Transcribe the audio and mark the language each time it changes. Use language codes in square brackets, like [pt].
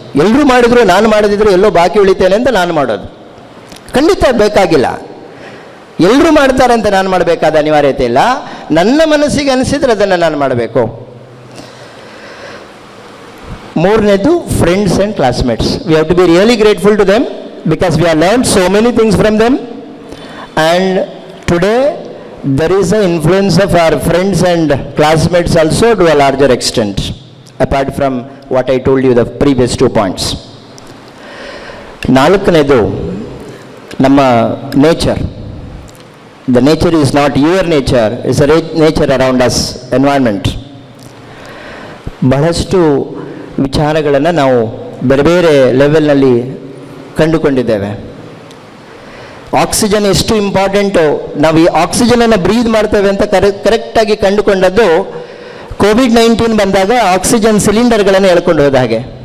[kn] ಎಲ್ಲರೂ ಮಾಡಿದ್ರು ನಾನು ಮಾಡದಿದ್ರು ಎಲ್ಲೋ ಬಾಕಿ ಉಳಿತೇನೆ ಅಂತ ನಾನು ಮಾಡೋದು ಖಂಡಿತ ಬೇಕಾಗಿಲ್ಲ. ಎಲ್ಲರೂ ಮಾಡ್ತಾರೆ ಅಂತ ನಾನು ಮಾಡಬೇಕಾದ ಅನಿವಾರ್ಯತೆ ಇಲ್ಲ. ನನ್ನ ಮನಸ್ಸಿಗೆ ಅನಿಸಿದರೆ ಅದನ್ನು ನಾನು ಮಾಡಬೇಕು. ಮೂರನೇದು, [en] Friends and classmates. We have to be really grateful to them because we have learned so many things from them. And today there is an influence of our friends and classmates also to a larger extent, apart from what I told you the previous 2 points. [kn] ನಾಲ್ಕನೇದು, ನಮ್ಮ nature. [en] The nature is not your nature, it's a nature around us, environment. [kn] ಬಹಳಷ್ಟು ವಿಚಾರಗಳನ್ನು ನಾವು ಬೇರೆ ಬೇರೆ ಲೆವೆಲ್ನಲ್ಲಿ ಕಂಡುಕೊಂಡಿದ್ದೇವೆ. Oxygen ಎಷ್ಟು important, ನಾವು ಈ ಆಕ್ಸಿಜನನ್ನು ಬ್ರೀದ್ ಮಾಡ್ತೇವೆ ಅಂತ ಕರೆಕ್ಟಾಗಿ ಕಂಡುಕೊಂಡದ್ದು ಕೋವಿಡ್-19 ಬಂದಾಗ ಆಕ್ಸಿಜನ್ ಸಿಲಿಂಡರ್ಗಳನ್ನು ಎಳ್ಕೊಂಡು ಹೋದ ಹಾಗೆ.